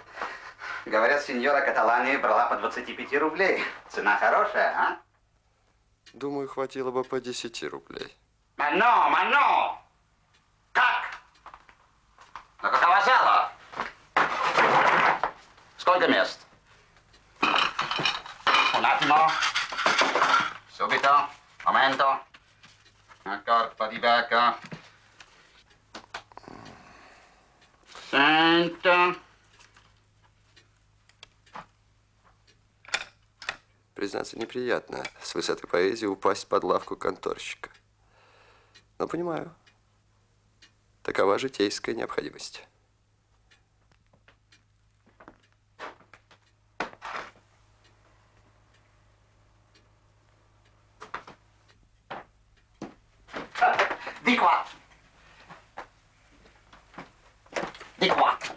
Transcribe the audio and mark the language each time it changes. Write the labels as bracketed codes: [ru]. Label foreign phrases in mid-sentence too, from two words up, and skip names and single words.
[ru] Говорят, сеньора Каталани брала по 25 рублей. Цена хорошая, а? Думаю, хватило бы по 10 рублей. Мано! Как? Ну, какова зала? Сколько мест? [it] Un attimo. Subito. Momento. Accordo di becca. Sento. [ru] Признаться, неприятно с высоты поэзии упасть под лавку конторщика. Но понимаю, такова житейская необходимость. [it] Di qua. Di qua.